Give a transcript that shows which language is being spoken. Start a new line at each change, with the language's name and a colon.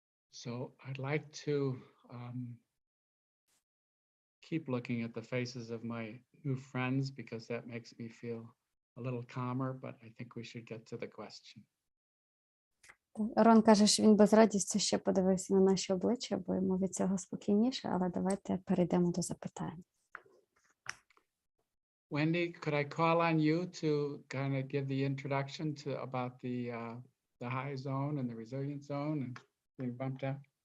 English: So I'd like to keep looking at the faces of my new friends because that makes me feel a little calmer, but I think we should get to the question.
Ukrainian: Рон каже, що він без радістю ще подивився на наші обличчя, бо йому від цього спокійніше, але давайте перейдемо до запитань.
English: Wendy, could I call on you to kind of give the introduction to about the high zone and the resilient zone and being bumped out?